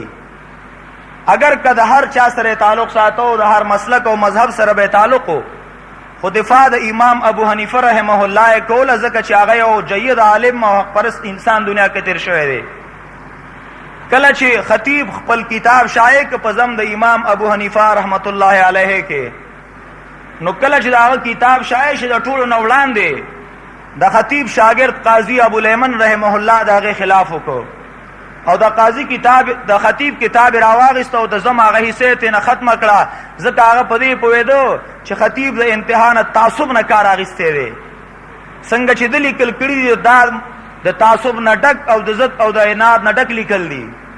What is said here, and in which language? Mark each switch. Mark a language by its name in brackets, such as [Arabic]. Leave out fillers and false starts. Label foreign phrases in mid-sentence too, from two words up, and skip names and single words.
[Pashto] اگر که د هر چا سره تعلق ساتو د هر مسلک او مذهب سره به تعلق و خو دفاع د امام ابو حنیفه رحمه الله کوله ځکه چې هغه یو جید عالم او حق پرست انسان دنیا کې تیر شوی دی. کله چې خطیب خپل کتاب شایع ک په ضم د امام ابو حنیفه رحمت الله علیه کې نو کله چې دا کتاب شایع شي د ټولو نه وړاندې د خطیب شاگرد قاضی ابو الیمن رحمه الله دغه خلاف وکړو او د قاضی کتاب د خطیب کتاب راواغست او د زما هغه حصے ته نه ختمه کړه ځکه هغه په دې پوهېدو چې خطیب د امتحان تعصب نه کار اخیستی دی څنګه چې د لیکل کړي دي دا د تعصب نه ډک او د ضد او د عناد نه ډک لیکل دي